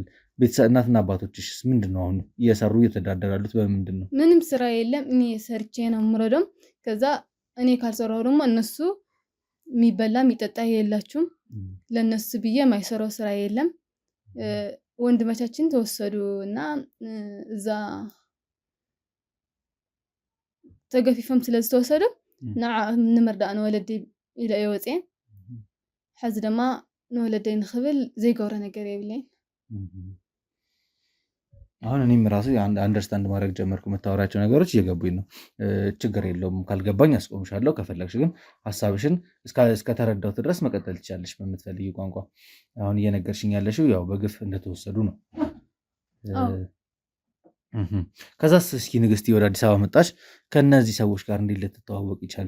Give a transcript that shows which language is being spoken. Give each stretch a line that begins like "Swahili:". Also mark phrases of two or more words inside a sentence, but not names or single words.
Amharic: እናትና አባቶችሽስ ምንድነው አሁን እየሰሩ እየተዳደራሉት በምንድን ነው? ምንም ስራ የለም። እኔ ሰርቼ ነው የምረዳው። ከዛ እኔ ካልሰራሁ ደግሞ እነሱ የሚበላ የሚጠጣ የላችሁም። ለነሱ ብዬ የማይሰራው ስራ የለም። ወንድሞቻችን ተወሰዱ እና እዛ
Tigrinya: ተገፊፎም ስለዝተወሰዱ ንምርዳእ ንወለደይ ኢለ እየ ወፅየ። ሕዚ ድማ ንወለደይ ንክብል ዘይገብሮ ነገር የብለኝ።
Amharic: አሁን እኔም ራሱ አንደርስታንድ ማድረግ ጀመርኩ። የምታወራቸው ነገሮች እየገቡኝ ነው። ችግር የለውም፣ ካልገባኝ አስቆምሻለሁ። ከፈለግሽ ግን ሀሳብሽን እስከተረዳሁት ድረስ መቀጠል ትችላለሽ በምትፈልጊው ቋንቋ። አሁን እየነገርሽኝ ያለሽው ያው በግፍ እንደተወሰዱ ነው። ከዛስ እስኪ ንግስቲ ወደ አዲስ አበባ መጣሽ። ከነዚህ ሰዎች ጋር እንዴት ልትተዋወቅ ይቻልሽ?